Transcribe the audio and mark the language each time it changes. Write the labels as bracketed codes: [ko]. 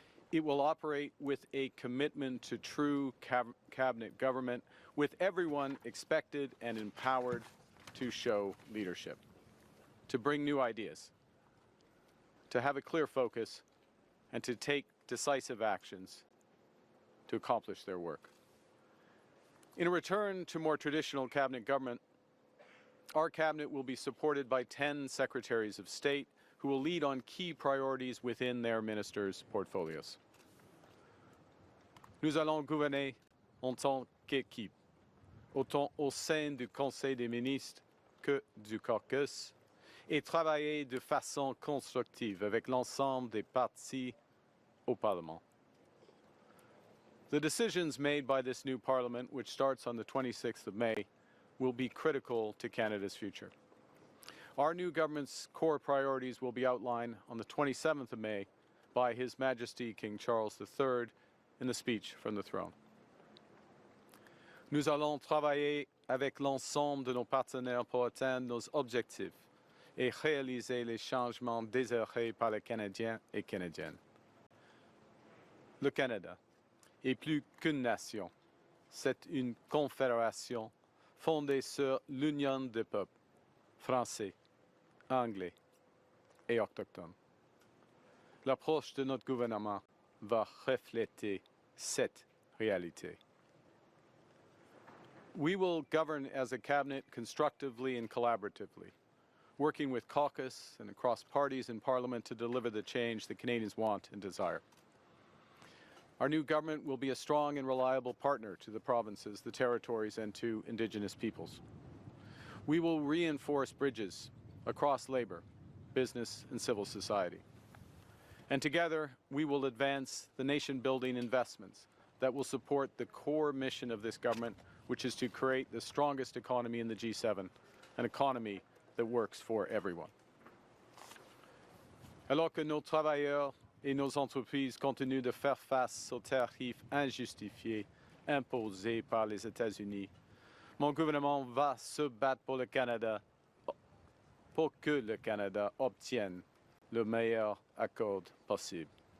[en] It will operate with a commitment to true cabinet government, with everyone expected and empowered to show leadership, to bring new ideas, to have a clear focus, and to take decisive actions to accomplish their work. In a return to more traditional cabinet government, our cabinet will be supported by 10 secretaries of state who will lead on key priorities within their ministers' portfolios. [fr] Nous allons gouverner en tant qu'équipe, autant au sein du Conseil des ministres que du caucus, et travailler de façon constructive avec l'ensemble des partis au Parlement. [en] The decisions made by this new Parliament, which starts on the 26th of May, will be critical to Canada's future. Our new government's core priorities will be outlined on the 27th of May by His Majesty King Charles III in the speech from the throne. [fr] Nous allons travailler avec l'ensemble de nos partenaires pour atteindre nos objectifs et réaliser les changements désirés par les Canadiens et Canadiennes. Le Canada est plus qu'une nation. C'est une confédération fondée sur l'union des peuples français, anglais et autochtones. L'approche de notre gouvernement va refléter cette réalité. [en] We will govern as a cabinet constructively and collaboratively, working with caucus and across parties in Parliament to deliver the change that Canadians want and desire. Our new government will be a strong and reliable partner to the provinces, the territories, and to Indigenous peoples. We will reinforce bridges across labor, business, and civil society. And together, we will advance the nation-building investments that will support the core mission of this government, which is to create the strongest economy in the G7, an economy that works for everyone. [fr] Alors que nos travailleurs et nos entreprises continuent de faire face aux tarifs injustifiés imposés par les États-Unis, mon gouvernement va se battre pour le Canada, pour que le Canada obtienne le meilleur accord possible.